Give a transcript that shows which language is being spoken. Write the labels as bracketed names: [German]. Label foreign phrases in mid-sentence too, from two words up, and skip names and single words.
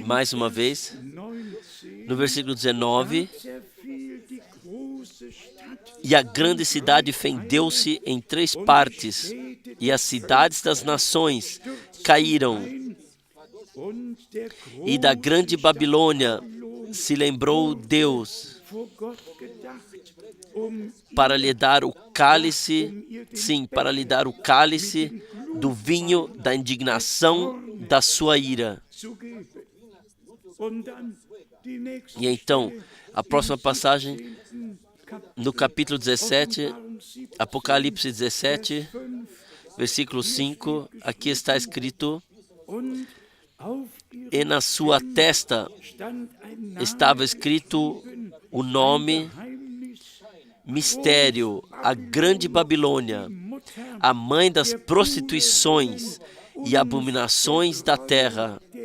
[Portuguese] mais uma vez, 19, no versículo 19, [German] zerfiel die große Stadt [Portuguese] e a grande cidade fendeu-se em 3 partes, e as cidades das nações caíram, [German] und der [Portuguese] e da grande Babilônia se lembrou Deus [German] vor Gott gedacht, [Portuguese] para lhe dar o cálice, sim, para lhe dar o cálice do vinho da indignação da sua ira. E então, a próxima passagem, no capítulo 17, Apocalipse 17, versículo 5, aqui está escrito: e na sua testa estava escrito o nome, mistério, a grande Babilônia, a mãe das prostituições e abominações da terra.